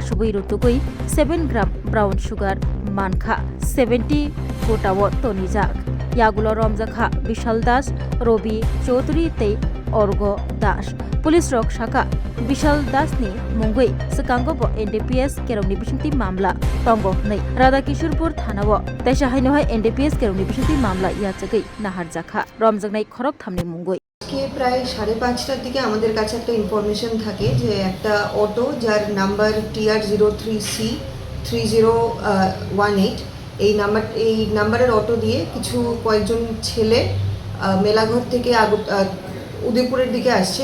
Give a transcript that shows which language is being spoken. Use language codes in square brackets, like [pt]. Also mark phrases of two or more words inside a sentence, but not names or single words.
[trp] Shubi Rutukui 7 gram [en] brown sugar [trp] Mankha 70 Kotawat Tonijak Yagulo Romzaka Vishal Das Robi Chaudhary Tei Orgo Das Police Rock Shaka Vishal Das ni Mungui Sekango bo NDPS Kerongni Bishinti Mamla Tongo Nei Radha Kishorpur Thanawo Tesha Hainohai NDPS Kerongni Bishinti Mamla Yachagai Nahar Jakha Romjagnai Khorok Thamni Mungui [bn] কে প্রায় 5:30টার দিকে আমাদের কাছে একটা ইনফরমেশন থাকে যে একটা অটো যার নাম্বার TR03C 3018 এই নাম্বারের অটো দিয়ে কয়েকজন ছেলে মেলাঘর থেকে উদয়পুরের দিকে আসছে।